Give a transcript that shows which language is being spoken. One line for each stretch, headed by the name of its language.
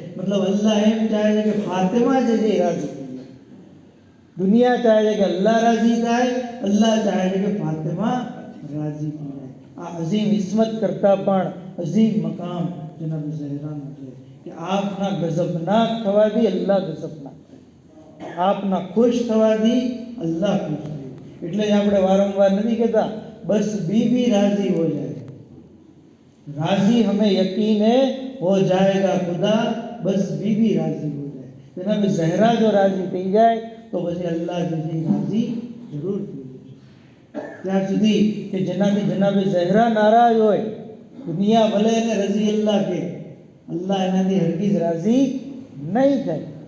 Gujarati: મતલબ અલ્લાહ એમ ચાહે છે કે ફાતિમા જે છે રાજી થઈ જાય. દુનિયા ચાહે છે કે અલ્લાહ રાજી થાય, અલ્લાહ ચાહે છે કે ફાતિમા રાજી થઈ જાય. આ અઝીમ ઇસ્મત કરતાં પણ અઝીમ મકામ જનાબ ઝહરાનો છે કે આપના ગઝબનાક થવાથી અલ્લાહ ગઝબનાક થાય, આપના ખુશ થવાથી અલ્લાહ ખુશ થાય. એટલે જ આપણે વારંવાર નથી કહેતા બસ
Hindi: बीबी राजी हो जाए, राजी हमें यकीन है हो जाएगा खुदा, बस बीबी राजी हो जाए.
Gujarati: जनाब ज़हरा जो राजी થઈ જાય તો પછી અલ્લાહ જે રાજી જરૂર થઈ જશે. ત્યાં સુધી કે જેનાથી જનાબે ઝહરા નારાજ હોય, દુનિયા ભલે એને રઝી અલ્લાહ કે, અલ્લાહ એનાથી હરગીઝ રાજી નહીં થાય.